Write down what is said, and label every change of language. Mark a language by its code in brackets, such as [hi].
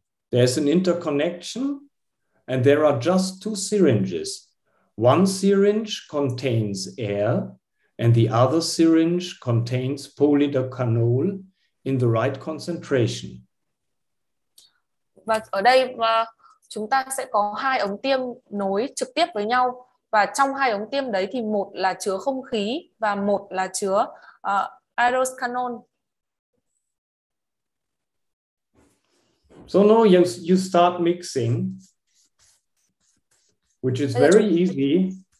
[en] there's an interconnection, and there are just two syringes. One syringe contains air, and the other syringe contains polydocanol in the right concentration. [vi] Và ở đây chúng ta sẽ có hai ống tiêm nối trực tiếp với nhau, và trong hai ống tiêm đấy thì một là chứa không khí và một là chứa aeroscanol. [en] So now you start mixing, which is very easy.